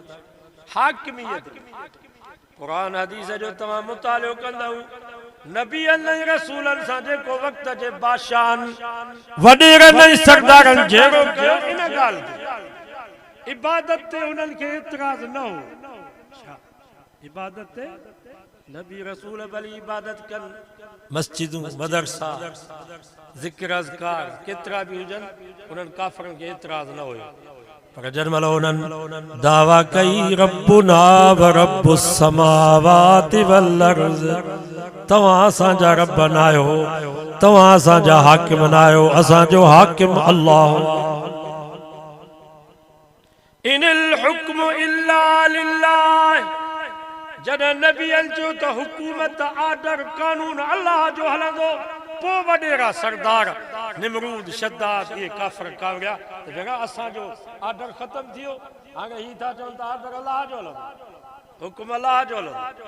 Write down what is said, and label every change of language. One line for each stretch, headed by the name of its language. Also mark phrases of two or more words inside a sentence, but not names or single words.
Sindhi: हाकिमियत क़ुरान हदीस जो तमाम मुतालियो कंदव, नबियनि ऐं रसूलनि सां जेको वक़्त जे बादशाहनि वॾेरनि ऐं सरदारनि जहिड़ो कयो, इन ॻाल्हि ते इबादत ते उन्हनि खे एतिराज़ न हो। इबादत ते नबी रसूल भली इबादत कनि, मस्जिदूं मदरसा ज़िक्र अज़कार केतिरा बि हुजनि, उन्हनि काफ़िरनि खे एतिराज़ न हुयो। पर जॾहिं उन्हनि दावा कई
Arabic: ربنا ورب السماوات والأرض,
Sindhi: तव्हां असांजा रब न आहियो, तव्हां असांजा हाकिम न आहियो, असांजो हाकिम अल्लाह।
Arabic: إن الحكم إلا لله,
Sindhi: जॾहिं नबियनि चयो त हुकूमत आर्डर कानून अल्लाह जो हलंदो, पोइ वॾेरा सरदार निमरूद शद्दाद इहे काफ़िर कावड़िया त जॻह असांजो आर्डर ख़तम थी वियो, हाणे ही था चवनि त आर्डर अल्लाह जो हलंदो, हुकुम अल्लाह जो हलंदो।